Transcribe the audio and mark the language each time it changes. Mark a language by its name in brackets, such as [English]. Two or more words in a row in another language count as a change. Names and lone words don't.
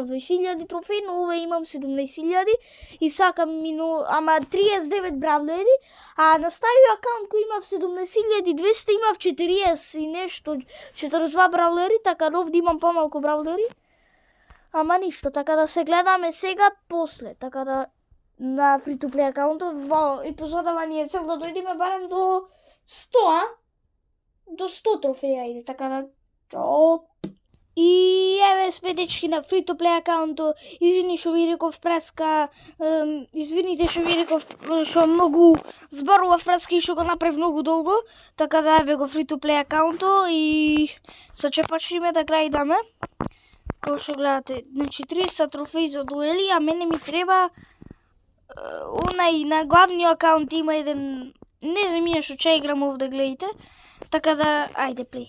[Macedonian] 20.000 трофеи, но овој имам 17.000 и сакам ама 39 бравлери, а на стариот акаунт кој имав 17.200 имав 40 и нешто, 42 бравлери, така да овде имам помалку бравлери, ама ништо, така да се гледаме сега после, така да на free-to-play акаунтот, во епизодава ни е цел да дојдеме барем до 100, до 100 трофеи, ајде, така да, чоп. И еве сме, дечки, на free-to-play акаунтот, извини што ви реков преска, извините што ви реков што многу зборував преска и што го направив многу долго, така да еве го free-to-play акаунтот и се ќе почнеме да грајдаме. Како што гледате, значи 300 трофеи за дуели, а мене ми треба онај на главниот акаунт има еден, не знам ја што ќе играм овде, гледате, така да, ајде плей.